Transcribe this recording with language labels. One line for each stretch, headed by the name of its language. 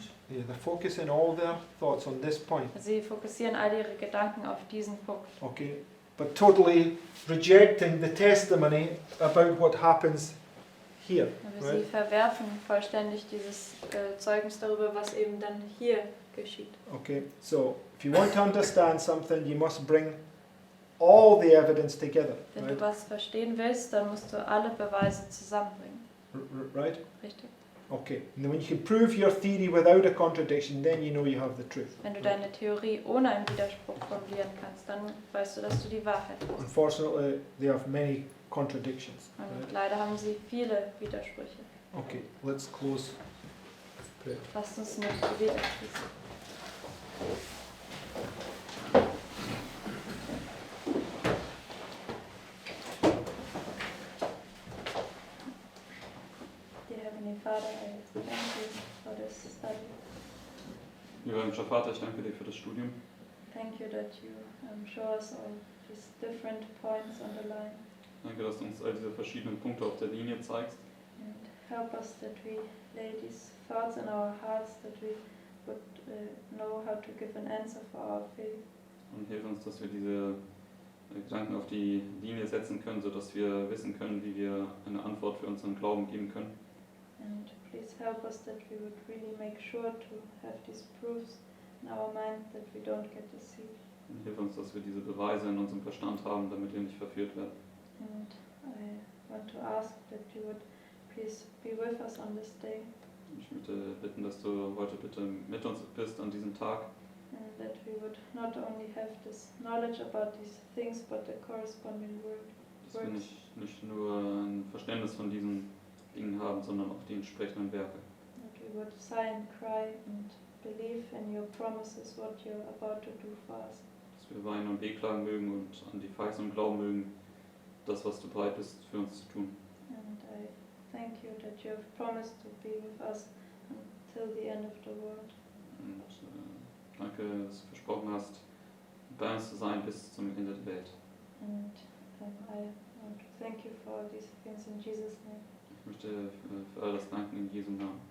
English: Yeah, they're focusing all their thoughts on this point,
German: Sie fokussieren all ihre Gedanken auf diesen Punkt.
English: okay? But totally rejecting the testimony about what happens here,
German: Aber sie
English: right?
German: verwerfen vollständig dieses Zeugnis darüber, was eben dann hier geschieht.
English: Okay, so if you want to understand something, you must bring all the evidence together,
German: Wenn
English: right?
German: du was verstehen willst, dann musst du alle Beweise zusammenbringen.
English: Right?
German: Richtig?
English: Okay, and then when you can prove your theory without a contradiction, then you know you have the truth.
German: Wenn du deine Theorie ohne einen Widerspruch formulieren kannst, dann weißt du, dass du die Wahrheit hast.
English: Unfortunately, they have many contradictions.
German: Und
English: Right?
German: leider haben sie viele Widersprüche.
English: Okay, let's close with prayer.
German: Lasst uns mit Gebet abschließen.
English: Dear Heavenly Father, I thank you for this study.
German: Lieber himmlischer Vater, ich danke dir für das Studium.
English: Thank you that you show us all these different points on the line
German: Danke, dass du uns all diese verschiedenen Punkte auf der Linie zeigst.
English: and help us that we lay these thoughts in our hearts, that we would know how to give an answer for our faith.
German: Und hilf uns, dass wir diese Gedanken auf die Linie setzen können, sodass wir wissen können, wie wir eine Antwort für unseren Glauben geben können.
English: And please help us that we would really make sure to have these proofs in our mind, that we don't get deceived.
German: Und hilf uns, dass wir diese Beweise in unserem Verstand haben, damit wir nicht verführt werden.
English: And I want to ask that you would please be with us on this day,
German: Ich möchte bitten, dass du heute bitte mit uns bist an diesem Tag,
English: and that we would not only have this knowledge about these things, but the corresponding word.
German: dass wir nicht nur ein Verständnis von diesen Dingen haben, sondern auch die entsprechenden Werke.
English: That we would sigh and cry and believe in your promises, what you're about to do for us.
German: Dass wir weinen und wehklagen mögen und an die Verheißung glauben mögen, das, was du bereit bist, für uns zu tun.
English: And I thank you that you have promised to be with us until the end of the world.
German: Und danke, dass du versprochen hast, bei uns zu sein bis zum Ende der Welt.
English: And I want to thank you for all these things in Jesus' name.
German: Ich möchte für all das danken in Jesu Namen.